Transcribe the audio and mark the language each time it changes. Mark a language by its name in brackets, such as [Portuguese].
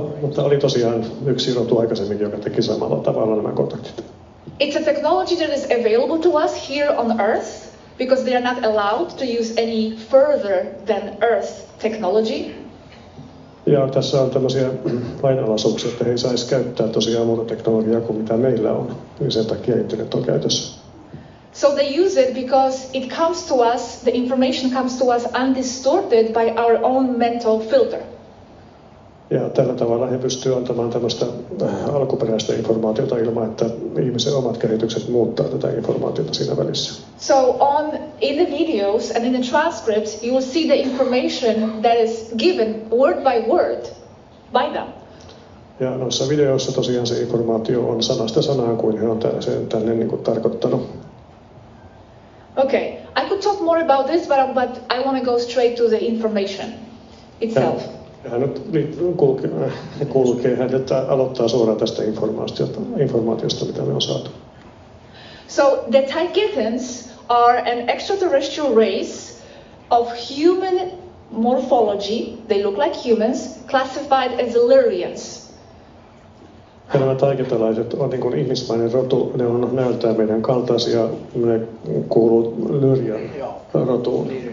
[Finnish] Mutta oli tosiaan yksi rotu aikaisemminkin, joka teki samalla tavalla nämä kontaktit. [English] It's a technology that is available to us here on Earth, because they are not allowed to use any further than Earth technology. [Finnish] Ja tässä on tämmöisiä lainalaisuuksia, että he ei saisi käyttää tosiaan muuta teknologiaa kuin mitä meillä on, niin sen takia internet on käytössä. [English] So they use it because it comes to us, the information comes to us undistorted by our own mental filter. [Finnish] Ja tällä tavalla he pystyvät antamaan tämmöistä alkuperäistä informaatiota ilman, että ihmisen omat kehitykset muuttaa tätä informaatiota siinä välissä. [English] So in the videos and in the transcripts, you will see the information that is given word by word by them. [Finnish] Ja noissa videoissa tosiaan se informaatio on sanasta sanaan, kuin he on sen tänne niin kuin tarkoittanut. [English] Okay, I could talk more about this, but I want to go straight to the information itself. [Finnish] Hän nyt kulkee, hän aloittaa suoraan tästä informaatiosta, mitä me on saatu. [English] So the Taygeteans are an extraterrestrial race of human morphology. They look like humans, classified as Illyrians. [Finnish] Ja nämä taigetalaiset on niin kuin ihmismainen rotu, ne on näyttää meidän kaltaisia, ne kuuluu Lyrian rotuun.